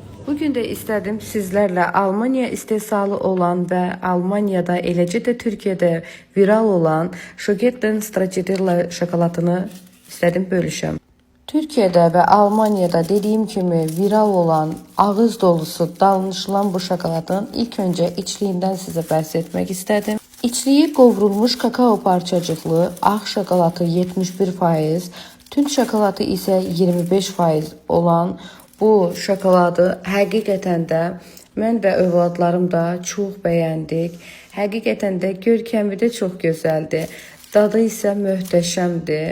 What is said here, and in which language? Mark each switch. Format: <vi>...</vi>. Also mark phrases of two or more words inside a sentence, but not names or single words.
<tr>Bugün de istedim sizlerle Almanya istehsalı olan ve Almanya'da</tr> <az>eləcə də</az> <tr>Türkiye'de viral olan Schoetten Stracciatella şokoladını istedim bölüşəm. Türkiye'de ve Almanya'da dediğim gibi viral olan, ağız dolusu danışılan bu şokoladın ilk önce içliğinden size bahsetmek istedim.</tr> <az>İçliği qovrulmuş kakao parçacıklı, ağ şokoladı 71%, tünd şokoladı ise 25% olan bu şokoladı həqiqətən də mən və övladlarım da çox bəyəndik. Həqiqətən də görkəmi də çox gözəldir. Dadı isə möhtəşəmdir.</az>